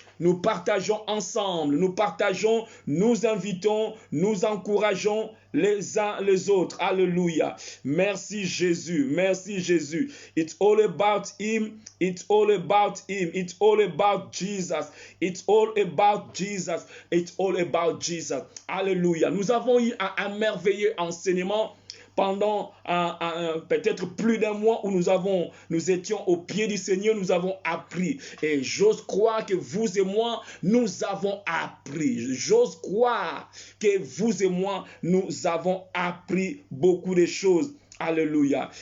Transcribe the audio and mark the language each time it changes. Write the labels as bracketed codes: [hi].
[fr] nous partageons ensemble, nous invitons, nous encourageons les uns les autres. Alléluia. Merci Jésus, merci Jésus. [en] It's all about him, it's all about him, it's all about Jesus, it's all about Jesus, it's all about Jesus. [fr] Alléluia. Nous avons eu un merveilleux enseignement pendant peut-être plus d'un mois où nous étions au pied du Seigneur, nous avons appris. Et j'ose croire que vous et moi, nous avons appris. J'ose croire que vous et moi, nous avons appris beaucoup de choses. Alléluia.